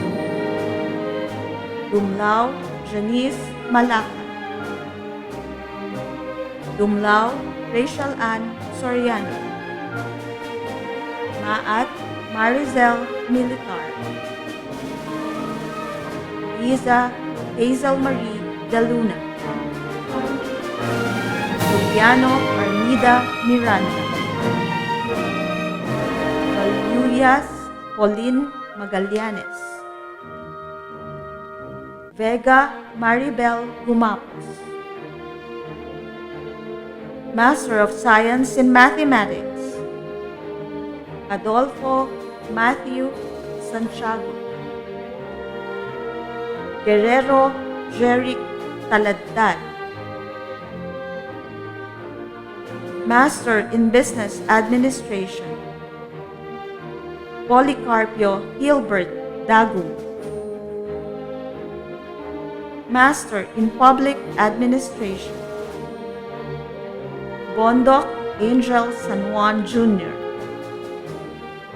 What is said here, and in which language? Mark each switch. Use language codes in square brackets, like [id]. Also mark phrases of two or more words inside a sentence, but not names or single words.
[en] Dumlao Janice Malaka, Dumlao Rachel Ann Soriano, Maat Marizel Militar, Liza Hazel Marie De Luna, Juliano Armida Miranda, Valuyas Pauline Magallanes, Vega Maribel Gumapos. Master of Science in Mathematics, Adolfo Matthew Santiago, Guerrero Jeric Taladad. Master in Business Administration, Policarpio Hilbert Dagum. Master in Public Administration, Bondok Angel San Juan Jr.